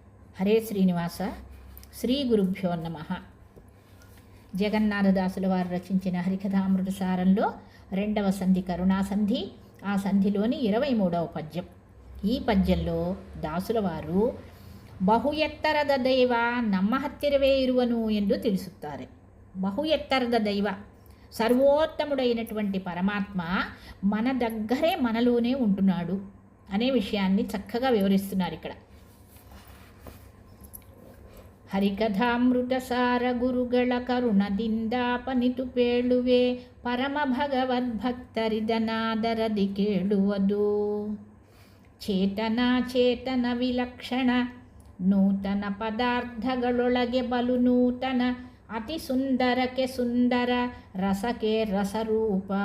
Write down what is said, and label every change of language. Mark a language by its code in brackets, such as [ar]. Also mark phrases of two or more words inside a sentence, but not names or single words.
[te] హరే శ్రీనివాస. శ్రీ గురుభ్యో నమ. జగన్నాథదాసుల వారు రచించిన హరికథామృత సారంలో 2వ సంధి కరుణాసంధి. ఆ సంధిలోని 23వ పద్యం. ఈ పద్యంలో దాసుల వారు బహు [kn] ఎత్తರದ ದೈವ ನಮ್ಮ ಹತ್ತಿರವೇ ಇರುವನು ಎಂದು ತಿಳಿಸುತ್ತಾರೆ. ಬಹು ಎತ್ತರದ ದೈವ, [te] సర్వోత్తముడైనటువంటి పరమాత్మ మన దగ్గరే మనలోనే ఉంటున్నాడు అనే విషయాన్ని చక్కగా వివరిస్తున్నారు ఇక్కడ. [kn] ಹರಿಕಥಾಮೃತ ಸಾರ ಗುರುಗಳ ಕರುಣದಿಂದಾಪನಿತು ಪೇಳುವೆ ಪರಮ ಭಗವದ್ಭಕ್ತರಿದನಾದರದಿ ಕೇಳುವುದು. ಚೇತನ ವಿಲಕ್ಷಣ ನೂತನ ಪದಾರ್ಥಗಳೊಳಗೆ ಬಲು ನೂತನ ಅತಿ ಸುಂದರಕ್ಕೆ ಸುಂದರ ರಸಕ್ಕೆ ರಸರೂಪ.